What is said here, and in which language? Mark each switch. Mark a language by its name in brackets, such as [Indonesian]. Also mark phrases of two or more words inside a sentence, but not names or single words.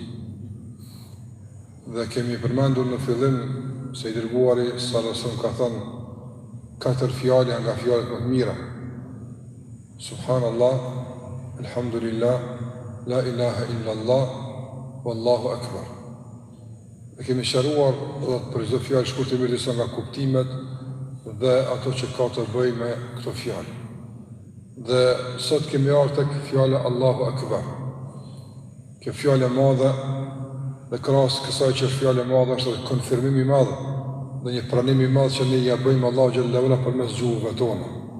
[Albanian] Dhe kemi përmendur në fillim se i dërguari [Arabic] صلى الله عليه وسلم [Albanian] ka thënë 4 fjalë janë nga fjalët më të mira. [Arabic] سبحان الله، الحمد لله، لا إله إلا الله، والله أكبر. [Albanian] Dhe kemi sharuar për çdo fjalë shkurtimisht disa nga kuptimet dhe ato që ka të bëjë me këto fjalë. Dhe sot kemi ardhur tek fjala [Arabic] الله أكبر. [Albanian] Kjo fjalë e madhe dhe krahas kësaj që është fjalë e madhe është konfirmim i madh dhe një pranim i madh që ne ja bëjmë Allahu [Arabic] جل وعلا [Albanian] përmes gjuhëve tona.